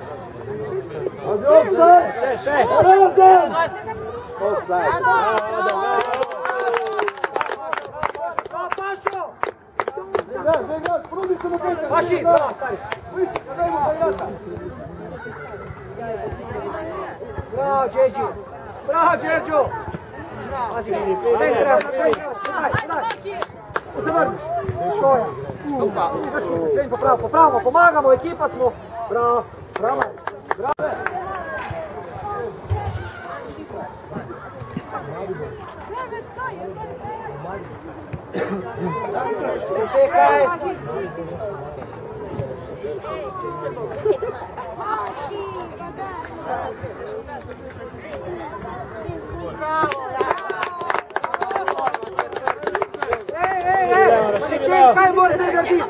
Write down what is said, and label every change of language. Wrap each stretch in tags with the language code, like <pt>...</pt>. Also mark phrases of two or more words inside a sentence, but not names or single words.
<hr>Paši, bravo, stari. Bravo, Đeđi. Bravo, Đeđo. Pazi, sve treba, sve treba. Zavrni. Stoja. Sve popravimo, pomagamo, ekipa smo. Bravo, bravo. Bravo. Čekaj.</hr> <sl>Kaj mora se narediti?</sl>